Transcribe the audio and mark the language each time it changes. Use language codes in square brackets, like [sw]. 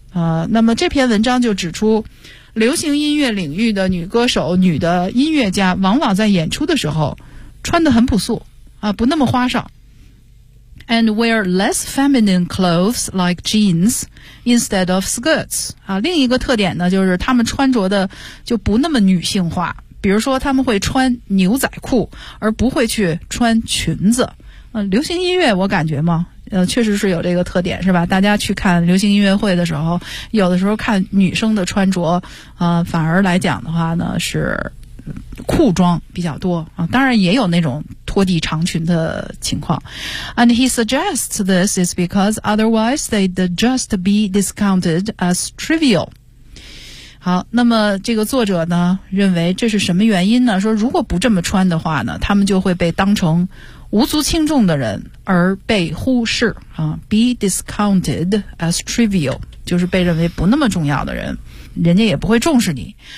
[zh] 那么这篇文章就指出，流行音乐领域的女歌手、女的音乐家往往在演出的时候穿得很朴素，不那么花哨。 [en] And wear less feminine clothes like jeans instead of skirts. [zh] 另一个特点呢，就是她们穿着的就不那么女性化。比如说他们会穿牛仔裤而不会去穿裙子。流行音乐我感觉嘛确实是有这个特点是吧，大家去看流行音乐会的时候，有的时候看女生的穿着反而来讲的话呢是裤装比较多当然也有那种拖地长裙的情况。 [en] And he suggests this is because otherwise they'd just be discounted as trivial. [zh] 好，那么这个作者呢认为这是什么原因呢？说如果不这么穿的话呢，他们就会被当成无足轻重的人而被忽视 [en] be discounted as trivial [zh] 就是被认为不那么重要的人，人家也不会重视你。